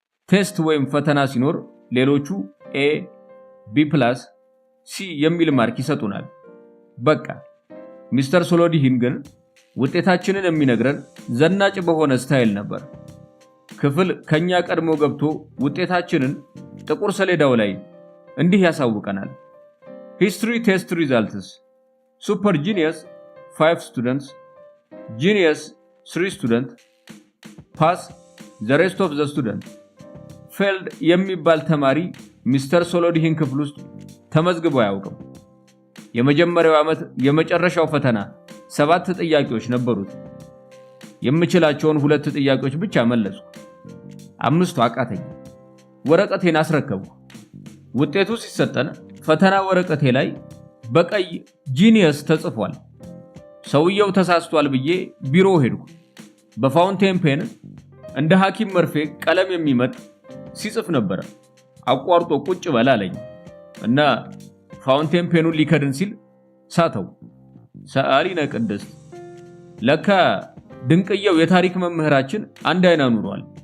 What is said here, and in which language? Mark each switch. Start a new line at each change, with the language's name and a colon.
Amharic: ቴስት ወይም ፈተና ሲኖር ሌሎቹ ኤ፣ ቢ+፣ ሲ የሚል ማርክ ይሰጡናል። በቃ ሚስተር ሶሎዱሂን ግን ውጤታችንን የሚነግረን ዘናጭ በሆነ ስታይል ነበር። ክፍል ከኛ ቀድሞ ገብቶ ውጤታችንን ጥቁር ሰሌዳው ላይ እንዲህ ያሳውቀናል።
English: History test results. Super Genius 5 students, Genius 3 students, Pass the rest of the students.
Amharic: Failed የሚባል ተማሪ ሚስተር ሶሎዲሂን ክፍል ውስጥ ተመዝግቦ አያውቅም። የመጀመሪያው ዓመት የመጨረሻው ፈተና 7 ጥያቄዎች ነበሩት። የምችላቸውን 2 ጥያቄዎች ብቻ መለስኩ። 5ቱ አቃተኝ። ወረቀቴን አስረከብኩ። ውጤቱ ሲሰጠን ፈተና ወረቀቴ ላይ በቀይ ጂኒየስ ተጽፏል። ሰውየው ተሳስቷል ብዬ ቢሮ ሄድኩ። በፋውንቴን ፔን እንደ ሐኪም መርፌ ቀለም የሚመጥ ሲጽፍ ነበር። አቋርጦ ቁጭ በል አለኝ እና ፋውንቴን ፔኑን ሊከድን ሲል ሳተው። ሰዓሊነ ቅድስት። ለካ ድንቅየው የታሪክ መምህራችን አንድ አይና ኑሯል።